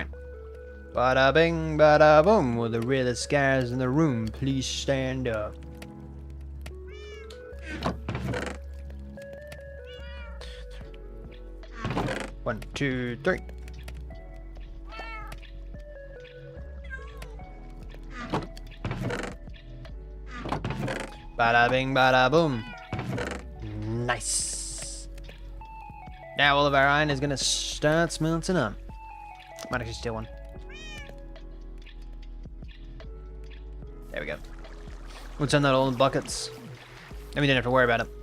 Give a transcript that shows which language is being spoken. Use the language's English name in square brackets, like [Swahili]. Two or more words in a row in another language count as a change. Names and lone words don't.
[English] Bada bing, bada boom. Will the realest guys in the room please stand up? One, two, three. Bada bing, bada boom. Nice. Now all of our iron is gonna start smelting up. Might actually steal one. There we go. We'll turn that all in buckets. And we don't have to worry about it.